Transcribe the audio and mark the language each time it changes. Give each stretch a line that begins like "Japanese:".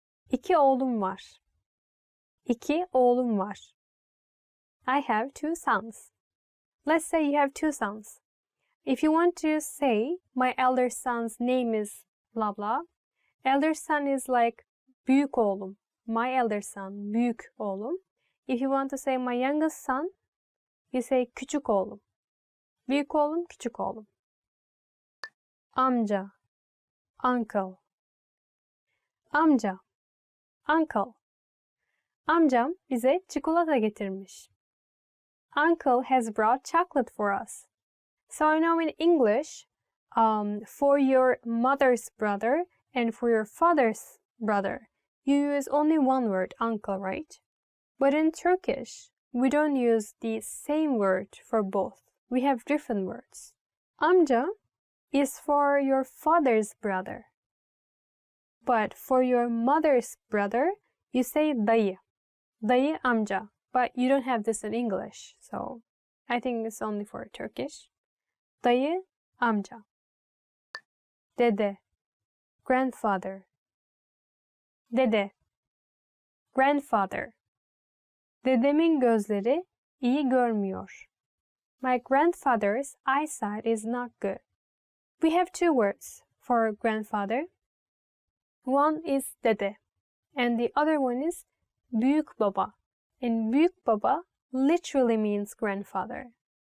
Turkish: 2 oğlum var. 2 oğlum var.
English: I have 2 sons. Let's say you have 2 sons. If you want to say my elder son's name is blah blah, elder son is like
Turkish: büyük oğlum.
English: My elder son,
Turkish: büyük oğlum.
English: If you want to say my youngest son, you say
Turkish: küçük oğlum. Büyük oğlum, küçük oğlum. Amca, uncle. Amca, uncle. Amcam bize çikolata getirmiş.
English: Uncle has brought chocolate for us. So I know in English, for your mother's brother and for your father's brother, you use only one word, uncle, right? But in Turkish, we don't use the same word for both. We have different words. Amca is for your father's brother. But for your mother's brother, you say dayı. Dayı amca. But you don't have this in English, so I think it's only for Turkish.
Turkish: Dayı amca. Dede, grandfather. Dede, grandfather. Dedemin gözleri iyi görmüyor.
English: My grandfather's eyesight is not good. We have 2 words for grandfather. One is dede, and the other one is büyük baba. And büyük baba literally means grandfather.